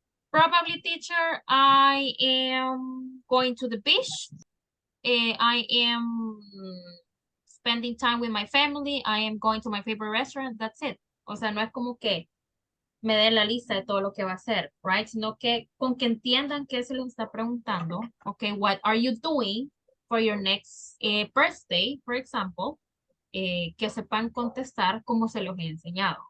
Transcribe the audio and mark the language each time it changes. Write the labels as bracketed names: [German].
[English] Probably teacher, I am going to the beach. I am spending time with my family. I am going to my favorite restaurant. That's it. [Spanish] O sea, no es como que me den la lista de todo lo que va a hacer, [English] right? [Spanish] Sino que con que entiendan qué se les está preguntando. [English] Okay, what are you doing for your next birthday, for example? [Spanish] Que sepan contestar como se los he enseñado.